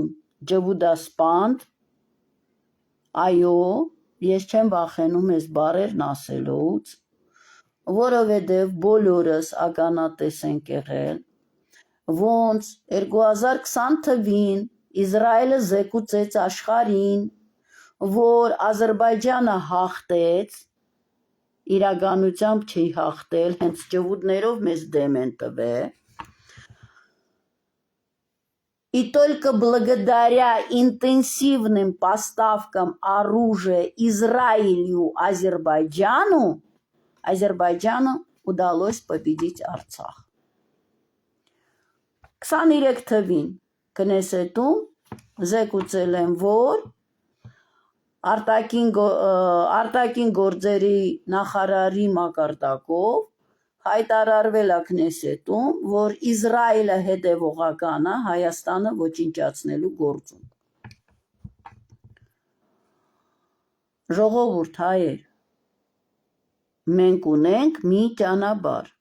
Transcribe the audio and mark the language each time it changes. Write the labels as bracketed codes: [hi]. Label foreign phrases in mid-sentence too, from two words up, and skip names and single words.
[hy] ջհուդասպանդ, այո, ես չեմ վախենում այս բառերն ասելուց, որովհետև բոլորս ականատես ենք եղել, ոնց 2020 թվին Իսրայելը զեկուցեց աշխարհին, որ Ադրբեջանը հաղթեց, իրականությամբ չի հաղթել, հենց ջհուդներով մեզ դեմ են տվել, [ru] и только благодаря интенсивным поставкам оружия Израилю, Азербайджану удалось победить Арцах. [hy] 23 թվին Կնեսետում զեկուցել են, որ արտաքին գործերի նախարարի մակարդակով հայտարարվել է Կնեսետում, որ Իսրայելը հետևողական է Հայաստանը ոչնչացնելու գործում։ Ժողովուրդ, հայեր, մենք ունենք մի ճանապարհ,